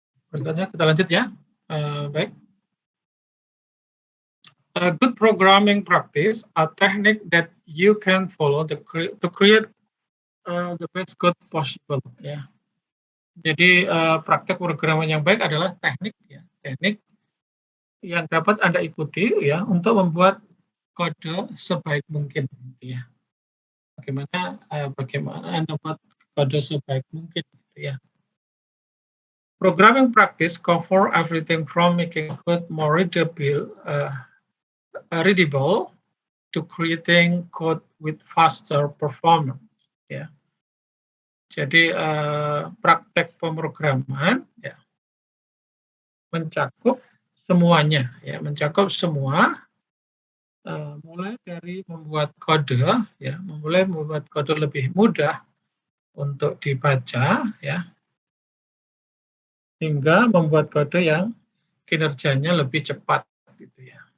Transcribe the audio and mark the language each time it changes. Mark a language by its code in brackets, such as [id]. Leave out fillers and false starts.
[id] Berikutnya kita lanjut ya. Baik. [en] A good programming practice, a technique that you can follow to create the best code possible. [id] Ya. Jadi praktek pemrograman yang baik adalah teknik yang dapat Anda ikuti ya untuk membuat kode sebaik mungkin. Ya. Bagaimana Anda buat kode sebaik mungkin. Ya. [en] Programming practice cover everything from making code more readable to creating code with faster performance. [id] Ya. Jadi praktek pemrograman ya, mencakup semuanya, ya, mencakup semua, mulai dari membuat kode, ya, membuat kode lebih mudah untuk dibaca, ya, hingga membuat kode yang kinerjanya lebih cepat gitu ya.